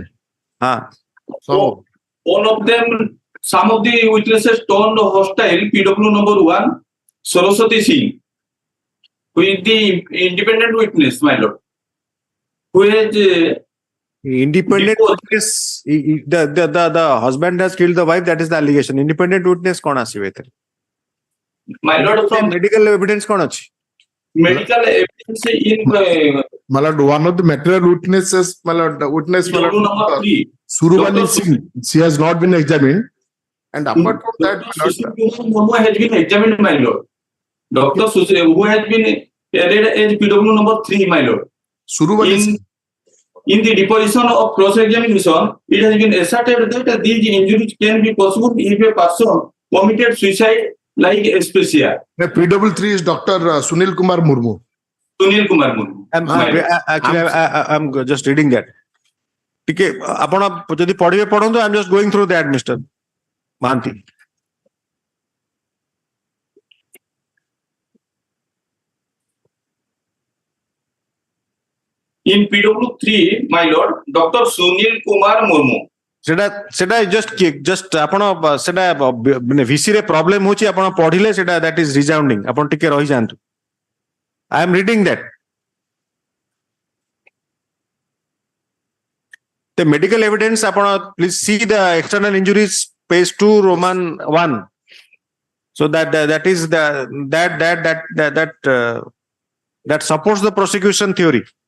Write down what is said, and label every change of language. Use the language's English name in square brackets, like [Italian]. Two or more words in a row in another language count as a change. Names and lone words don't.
[English] all of them, some of the witnesses turned hostile. PW number 1, Saraswati Singh, who is the independent witness, my Lord, who has Independent witness. The husband has killed the wife. That is the allegation. Independent witness [Odia] କଉଣ ଆସିବେ ଏଥିରେ? [English] my Lord, from medical evidence [Odia] କଉଣ ଅଛି? [English] medical evidence in My lord, one of the material witnesses, my lord, the witness, my PW lord, number 3. Surubani Singh, she has not been examined. And apart from that, Who has been examined, my Lord. Dr. Susi, who has been added as PW number 3, my Lord. Surubani Singh. In the deposition of cross-examination, it has been asserted that these injuries can be possible if a person committed suicide like asphyxia. The PW3 is Dr. Sunil Kumar Murmu. Sunil Kumar Murmu. I'm just reading that. [Odia] Okay, ଆପଣ ଯଦି ପଢିବେ ପଢନ୍ତୁ. [English] I'm just going through that, Mr. Mahanti. In PW3, my Lord, Dr. Sunil Kumar Murmu. [Odia] ସେଟା just ଆପଣ ସେଟା ମାନେ VC ରେ problem ହଉଛି ଆପଣ ପଢିଲେ ସେଟା [English] that is resounding. [Odia] ଆପଣ ଟିକେ ରହି ଯାଆନ୍ତୁ. [English] I am reading that. The medical evidence upon please see the external injuries page 2 Roman 1. So that is that supports the prosecution theory.